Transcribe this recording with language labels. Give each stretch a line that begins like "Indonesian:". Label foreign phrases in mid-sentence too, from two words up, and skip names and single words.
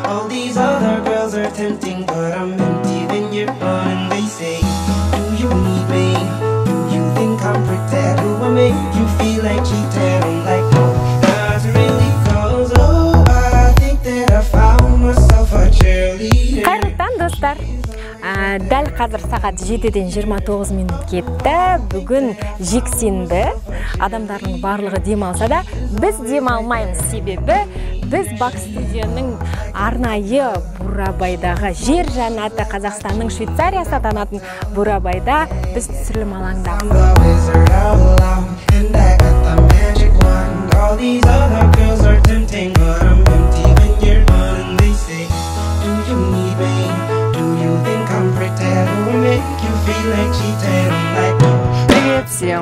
English: All these other girls are tempting, but I'm empty when you're gone. And they say, do you need me? Do you think I'm pretend? Do I make you feel like cheating? I'm like, no, not really, cause oh, I think that I found myself a cheerleader.
Kazakh: Қайырлы достар. Дәл қазір сағат 7-ден 29 минут кетті. Бүгін жексенбі. Адамдардың барлығы демалса да, біз демалмаймыз, себебі біз Бак студияның арнайы Бурабайдағы жер жаннаты, Қазақстанның Швейцариясы атанатын Бурабайда біз түсірілім алаңдамыз.
Russian: Привет всем!